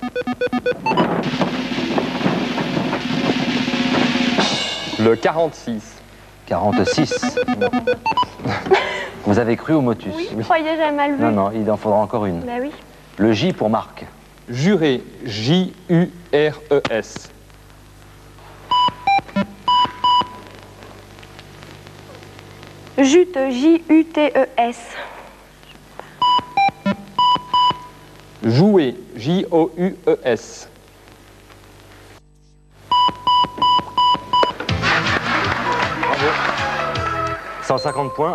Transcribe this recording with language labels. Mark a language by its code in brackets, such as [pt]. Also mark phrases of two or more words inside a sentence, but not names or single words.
[fr] Le 46. 46. Vous avez cru au motus? Oui, je croyais, j'avais mal vu. Non, non, il en faudra encore une. Bah oui. Le J pour Marc. Juré, J-U-R-E-S. Jute, J-U-T-E-S. Jouer, J-O-U-E-S. 150 points.